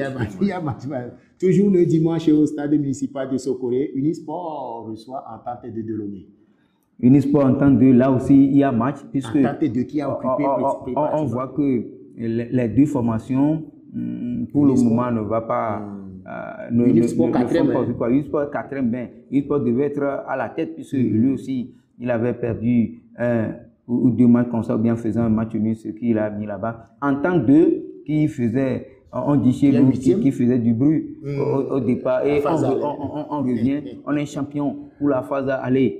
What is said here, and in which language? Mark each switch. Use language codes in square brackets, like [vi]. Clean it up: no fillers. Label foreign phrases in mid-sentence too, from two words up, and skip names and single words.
[fr] Il y a match. Toujours le dimanche au stade municipal de Sokoré, Unisport reçoit Entente de Delomé. Unisport Entente de, là aussi, il y a match, puisque Entente de qui a occupé on voit que les deux formations pour le moment, ne va pas. Unisport 4e. Unisport 4e, ben, Unisport devait être à la tête, puisque lui aussi, il avait perdu 1 ou 2 matchs comme ça, ou bien faisant un match nul, ce qu'il a mis là-bas. En tant que qui faisait, on dit chez nous, qui faisait du bruit au départ. Et on revient, on est champion pour la phase aller.